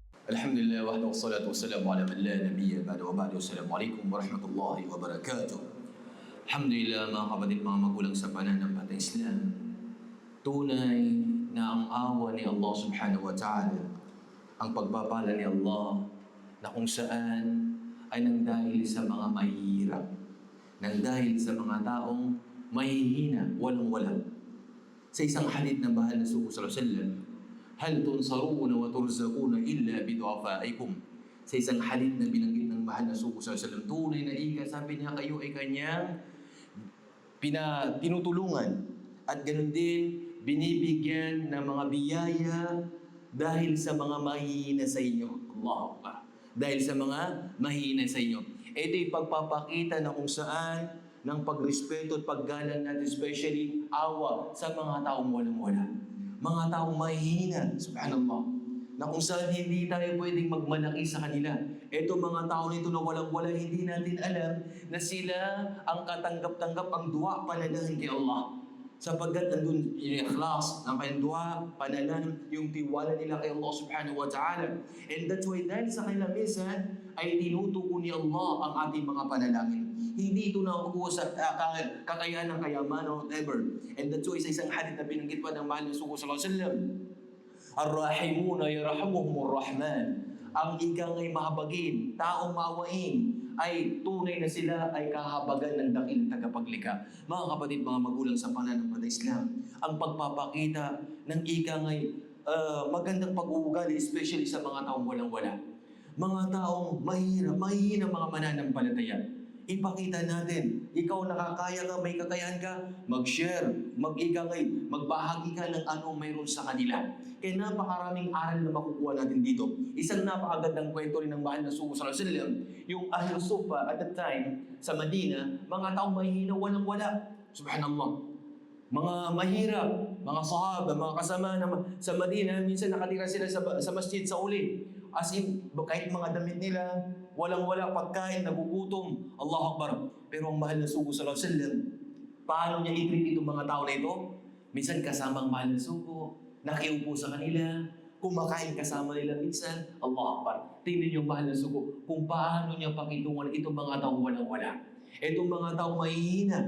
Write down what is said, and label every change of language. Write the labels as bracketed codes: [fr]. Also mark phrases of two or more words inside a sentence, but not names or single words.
[ar] الحمد لله وحده والصلاة والسلام على من لا نبي بعد وبعد. السلام عليكم ورحمة الله وبركاته. [tl] Alhamdulillah mga kapatid, mga magulang sa pananampalatayang Islam. Tunay na ang awa ni Allah [ar] سبحانه وتعالى, [tl] ang pagpapala ni Allah na kung saan ay nangdahil sa mga mahihirap, nangdahil sa mga taong mahihina, walang-wala. Sa isang hadith ng bahal na Rasulullah [ar] صلى الله عليه وسلم, هل تنصرون وترزقون إلا بضعفائكم. [tl] Sa isang hadith na binanggit ng mahal na Rasulullah [ar] صلى الله عليه وسلم, [tl] tunay na ika, sabi niya, kayo ay kanyang tinutulungan at ganun din binibigyan ng mga biyaya dahil sa mga mahihina sa inyo. [ar] الله أكبر. [tl] Dahil sa mga mahihina sa inyo. Ito'y pagpapakita na kung saan ng pagrespeto at paggalang natin, especially awa sa mga taong walang-wala. Mga taong mahihina, subhanallah, na kung saan hindi tayo pwedeng magmalaki sa kanila. Ito mga tao nito na walang-wala, hindi natin alam na sila ang katanggap-tanggap, ang dua, pananahan kay Allah. Sapagkat nandun yung ikhlas ng kanyang dua, pananahan, yung tiwala nila kay Allah [ar] سبحانه وتعالى. [en] And that's why [tl] dahil sa kanila minsan ay tinutuko ni Allah ang ating mga panalangin. Hindi ito nakukuha sa kakayahan ng kayaman or whatever. [en] And that's why [tl] sa isang hadith na binanggit pa ng mahal na Rasulullah [ar] صلى الله عليه وسلم, الراحمون يرحمهم الرحمن. [tl] Ang ikang ay mahabagin, taong maawain, ay tunay na sila ay kahabagan ng dakilang tagapaglikha. Mga kapatid, mga magulang sa pananampalatayang Islam, ang pagpapakita ng ikang ay magandang pag-uugali, especially sa mga taong walang-wala. Mga taong mahihina mga mananampalataya. Ipakita natin, ikaw nakakaya ka, may kakayahan ka, mag-share, magbahagi ka ng ano mayroon sa kanila. Kaya napakaraming aral na makukuha natin dito. Isang napakagandang kwento rin ng mahal na Rasulullah [ar] صلى الله عليه وسلم, [tl] yung Ahlul Suffa [en] at that time [tl] sa Madina, mga taong mahihina, walang-wala. Subhanallah. Mga mahirap, mga sahaba, mga kasama sa Madina, minsan nakatira sila sa masjid sa uli. [en] As in, [tl] kahit mga damit nila, walang-wala, pagkain, nagugutom. [ar] الله أكبر. [tl] Pero ang mahal na sugo [ar] صلى الله عليه وسلم, [tl] paano niya i-treat itong mga tao na ito? Minsan kasama ang mahal na sugo, nakiupo sa kanila, kumakain kasama nila minsan. [ar] الله أكبر. [tl] Tingnan yung mahal na sugo kung paano niya pakitungan itong mga taong walang-wala. Itong mga taong mahihina.